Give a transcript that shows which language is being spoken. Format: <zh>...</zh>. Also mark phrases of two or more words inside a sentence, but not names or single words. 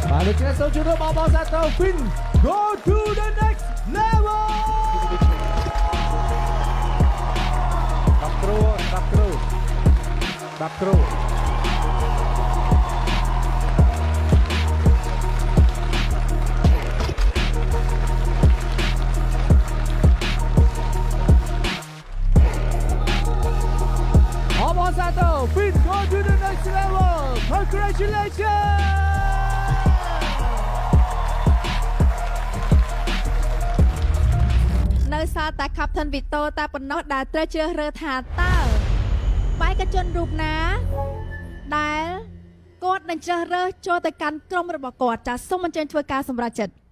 <km>ដូច្នេះសូមជួបអបអរសាទរ</km> <en>Finn go to the next level</en> <km>10 គ្រូ10 គ្រូ10 គ្រូ អបអរសាទរ</km> <en>Finn go to the next level congratulations</en> <km>នៅសារតែ Captain Vito តែប៉ុណ្ណោះដែលត្រូវជ្រើសរើសថាតើបេក្ខជនរូបណាដែលគាត់នឹងជ្រើសរើសចូលទៅកាន់ក្រុមរបស់គាត់ចាសសូមអញ្ជើញធ្វើការសម្រេចចិត្ត</km>